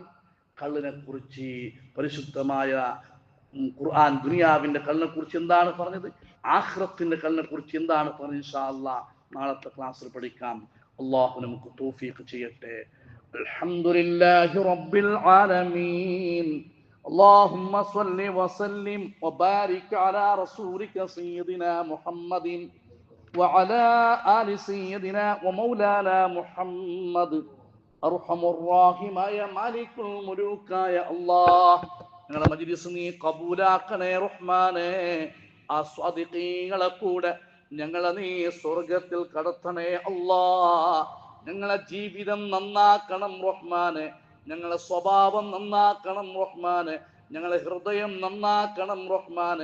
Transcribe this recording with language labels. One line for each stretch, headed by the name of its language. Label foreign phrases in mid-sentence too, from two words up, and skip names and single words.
Malayalam: കള്ളിനെ കുറിച്ച് പരിശുദ്ധമായ ഖുർആൻ ദുനിയാവിന്റെ കള്ളിനെ കുറിച്ച് എന്താണ് പറഞ്ഞത്, ആഖിറത്തിന്റെ കള്ളിനെ കുറിച്ച് എന്താണ് പറഞ്ഞത്,
Arabic: إن شاء الله
Malayalam: നാളത്തെ ക്ലാസ്സിൽ പഠിക്കാം. അല്ലാഹു നമുക്ക് തൗഫീഖ് ചെയ്യട്ടെ.
Arabic: الحمد لله رب العالمين. اللهم صل وسلم وبارك على رسولك سيدنا محمد وعلى آل سيدنا ومولانا محمد. أرحم الراحمين يا مالك الملوك يا الله.
Malayalam: ഞങ്ങളുടെ മജ്‌ലിസ് നീ കബൂലാക്കണേ റഹ്മാനേ. ആ സ്വാദിഖീങ്ങളെ കൂടെ ഞങ്ങളെ നീ സ്വർഗത്തിൽ കടത്തണേ അല്ലാഹ്. ഞങ്ങളെ ജീവിതം നന്നാക്കണം റഹ്മാനെ. ഞങ്ങളെ സ്വഭാവം നന്നാക്കണം റഹ്മാനെ. ഞങ്ങളെ ഹൃദയം നന്നാക്കണം റഹ്മാനെ.